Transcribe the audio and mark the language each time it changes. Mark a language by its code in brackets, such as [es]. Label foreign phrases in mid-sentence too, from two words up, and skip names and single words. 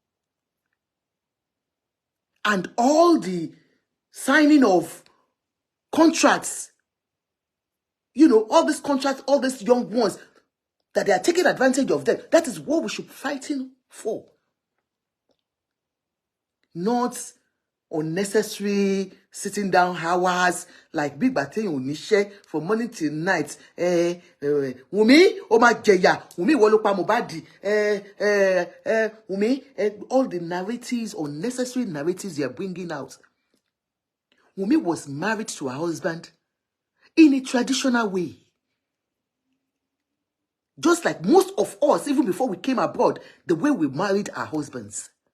[en] And all the signing of contracts, all these contracts, all these young ones, that they are taking advantage of them. That is what we should be fighting for. Not unnecessary sitting down hours like big batting onishe from morning till night. [yo] Wunmi, o ma jeya. Wunmi wo lo pa MOHBAD. [en] Wunmi, all the narratives, unnecessary narratives they are bringing out. Wunmi was married to her husband in a traditional way. Just like most of us, even before we came abroad, the way we married our husbands.